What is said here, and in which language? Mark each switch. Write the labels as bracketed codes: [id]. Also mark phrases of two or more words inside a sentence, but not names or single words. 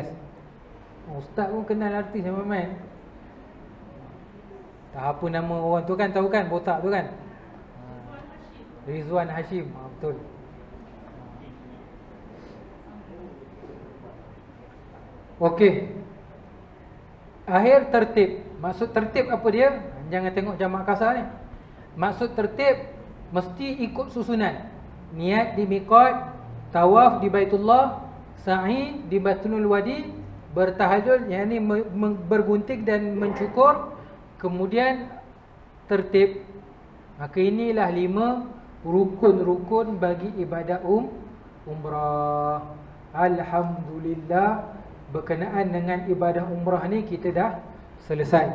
[ms] Ustaz pun kenal artis yang main. Tak apa nama orang tu kan, tahu kan, botak tu kan, Rizwan Hashim. Betul. Okey. Akhir tertib. Maksud tertib apa dia? Jangan tengok jamak kasar ni. Maksud tertib mesti ikut susunan. Niat di miqat, tawaf di Baitullah, sa'i di Batunul Wadi, bertahajud, yakni bergunting dan mencukur, kemudian tertib. Maka inilah 5 rukun-rukun bagi ibadah umrah. Alhamdulillah, berkenaan dengan ibadah umrah ni kita dah selesai.